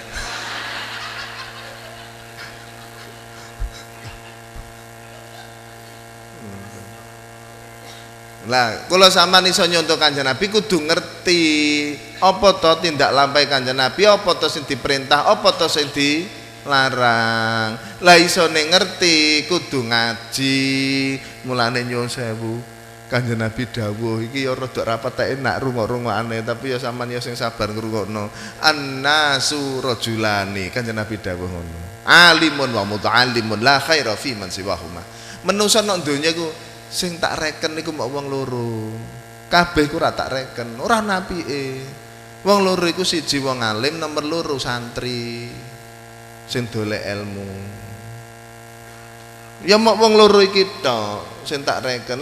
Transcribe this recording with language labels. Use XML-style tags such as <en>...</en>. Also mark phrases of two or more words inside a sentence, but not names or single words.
<jv>Lah, kula sampean iso nyontoh Kanjeng Nabi kudu ngerti apa to tindak lampahe Kanjeng Nabi, apa to sing diperintah, apa to sing dilarang. Lah isone ngerti kudu ngaji. Mulane nyuwun sewu. Kanjeng Nabi dawuh iki ya rada rapat enak rungok-rungokane, tapi ya sampean ya sing sabar ngrungokno.</jv> <ar>Annasu rajulani.</ar> <jv>Kanjeng Nabi dawuh ngono.</jv> <ar>Alimun wa muta'allimun la khaira fi man siwahuma.</ar> <jv>Menungso nang donya iku sing tak reken iku mok wong loro. Kabeh ku ora tak reken, ora napike. Wong loro iku siji wong alim, nomor loro santri sing dolek ilmu. Ya mok wong loro iki tok sing tak reken.</jv>